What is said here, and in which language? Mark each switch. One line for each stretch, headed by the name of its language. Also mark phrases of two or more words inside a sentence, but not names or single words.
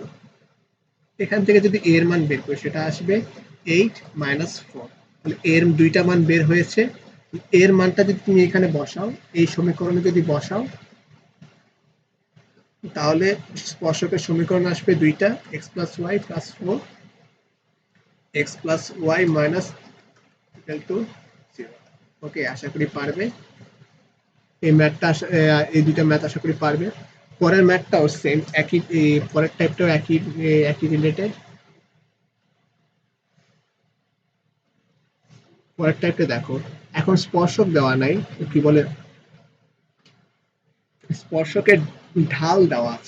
Bangla: এখান থেকে যদি এর মান বের করি সেটা আসবে 8 - 4। তাহলে এর দুইটা মান বের হয়েছে। এর মানটা যদি তুমি এখানে বসাও, এই সমীকরণে যদি বসাও তাহলে স্পর্শকের সমীকরণ আসবে দুইটা, x + y + 4, x + y -
English: equal to 0।
Bangla: ওকে, আশা করি পারবে। এই দুইটা ম্যাথ আশা করি পারবে। পরের ম্যাথটাও সেম, পরের টাইপটাও একই রিলেটেড। পরের টাইপটা দেখো, এখন স্পর্শক দেওয়া নাই, কি বলে স্পর্শকের ঢাল দেওয়া আছে।